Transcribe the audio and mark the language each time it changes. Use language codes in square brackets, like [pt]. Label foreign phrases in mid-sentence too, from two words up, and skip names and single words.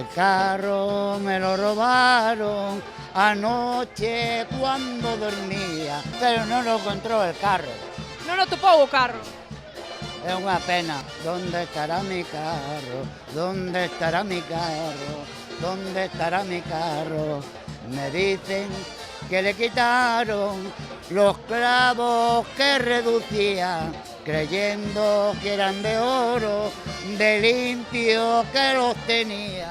[es] carro me lo robaron anoche cuando dormía, pero no lo encontró el carro. [gl] Non o topou o carro. É unha pena. [es] ¿Dónde estará mi carro? ¿Dónde estará mi carro? ¿Dónde estará mi carro? Me dicen que le quitaron los clavos que reducía, creyendo que eran de oro, de limpio que los tenía.